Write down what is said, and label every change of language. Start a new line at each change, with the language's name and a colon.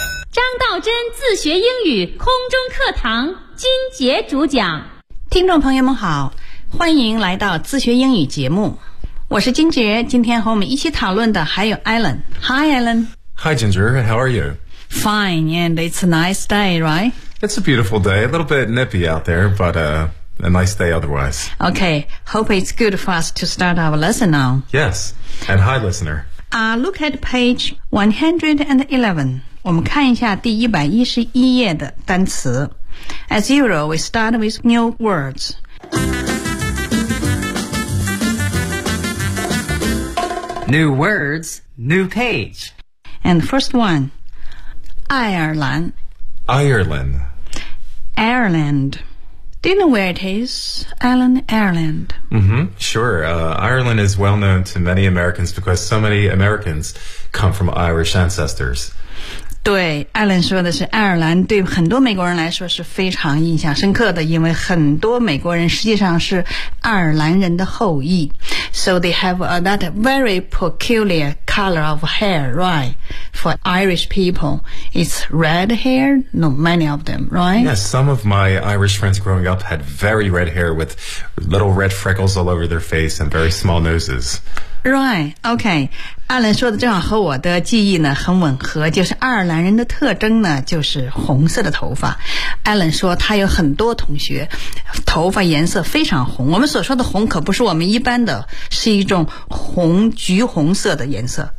Chinese: 张道真自学英语空中课堂金杰主讲。听众朋友们好，欢迎来到自学英语节目。我是金杰，今天和我们一起讨论的还有 Alan。
English: Hi, Alan. Hi, 金杰 How are you? Fine, and it's a nice day, right? It's a beautiful day, a little bit nippy out there, but a nice day otherwise. Okay, hope it's good for us to start our lesson now. Yes, and hi, listener. Look at page 111. 我们看一下第111页的单词。 As usual, we start with new words. New words, new page. And first one, Ireland. Ireland. Ireland. Do you know where it is, Alan? Ireland. Mm-hmm, sure. Ireland is well known to many Americans because so many Americans come from Irish ancestors.
Chinese: 对 ,Alan 说的是爱尔兰对很多美国人来说是非常印象深刻的因为很多美国人实际上是爱尔兰人的后裔。
English: So they have that very peculiar color of hair, right? For Irish people, it's red hair, not many of them, right? Yes, some of my Irish friends growing up had very red hair with little red freckles all over their face and very small noses. Right, okay.
Chinese: 艾伦说的正好和我的记忆呢很吻合，就是爱尔兰人的特征呢就是红色的头发。艾伦说他有很多同学头发颜色非常红，我们所说的红可不是我们一般的，是一种红橘红色的颜色。